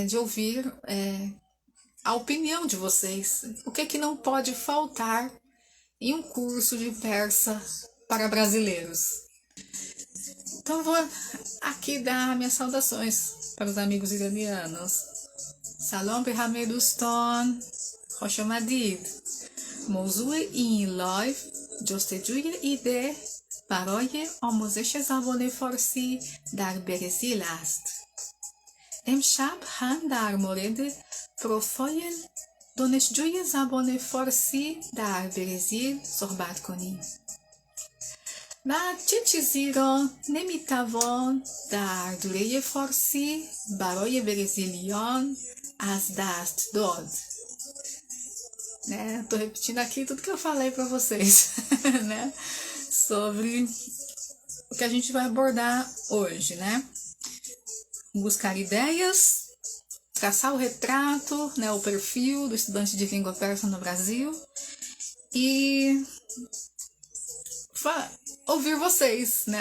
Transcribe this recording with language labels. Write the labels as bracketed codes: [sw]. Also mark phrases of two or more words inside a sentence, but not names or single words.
[pt] De ouvir a opinião de vocês. O que é que não pode faltar em um curso de persa para brasileiros? Então eu vou aqui dar minhas saudações para os amigos iranianos. [fa] سلام به همه دوستان، خوش آمدید, موضوع این لایف جستجوی ایده برای آموزش زبان فارسی در برزیل است. امشب هم در مورد پروفایل دانشجوی زبان فارسی در برزیل صحبت کنیم. و چه چیزی را نمیتوان در دوره فارسی برای برزیلیان از دست داد. [pt] Tô repetindo aqui tudo que eu falei para vocês, né? Sobre o que a gente vai abordar hoje, né? Buscar ideias, traçar o retrato, né? O perfil do estudante de língua persa no Brasil e ouvir vocês, né?